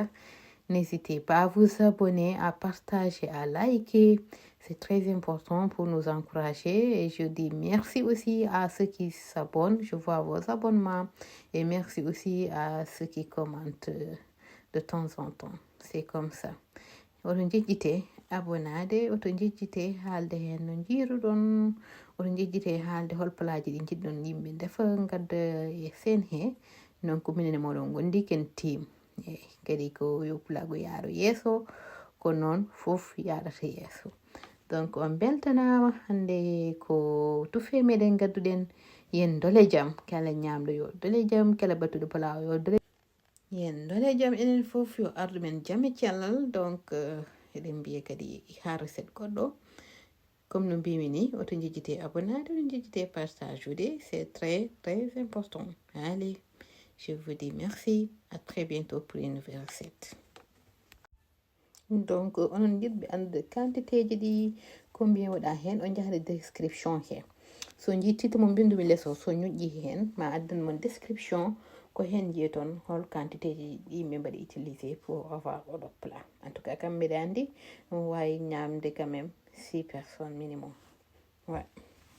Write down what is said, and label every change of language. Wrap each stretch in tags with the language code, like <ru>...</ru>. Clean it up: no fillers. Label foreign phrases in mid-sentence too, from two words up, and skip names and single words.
<fr>N'hésitez pas à vous abonner, à partager, à liker. C'est très important pour nous encourager. Et je dis merci aussi à ceux qui s'abonnent. Je vois vos abonnements. Et merci aussi à ceux qui commentent de temps en temps. C'est comme ça.</fr> <ff>Oɗon jejjite abonade, oɗon jejjite haalde hen no jiiruɗon, oɗon jejjite haalde hol plaji ɗi jiɗɗon yimɓe defa gadda e sen he. Non ko minen e moɗon gondi ken team. Kadi ko yo pulago yaaro yeeso ko noon fof yaɗata yeeso. donc on beltanama hande ko tufe meɗen gadduɗen yen dole jam kala ñamɗo yo dole jam kala battuɗo pulaw yo dole yen dole jam enen fof yo ardu men jame cellal donc eɗen mbiya kadi ha recette goɗɗo comme no mbimi ni oto jejjite abonnade oto jejjite partage ude</ff> <fr>c'est très très important. Allez, je vous dis merci, à très bientôt pour une nouvelle recette.</fr> <ff>Donc onon jiɗɓe andude quantité ji ɗi combien waɗa hen on jahade description he so jittita mo bindumi lesso so ñoƴƴi hen ma addan mon description ko hen jeeton hol quantité ji ɗi min mbaɗi utiliser</ff> <fr>pour avoir</fr> <ff>oɗo plat.</ff> <fr>En tout cas</fr> <ff>kam mbiɗa andi on wawi ñamde</ff> <fr>quand même</fr> <ff>6 personnes minimum. Ouais.</ff>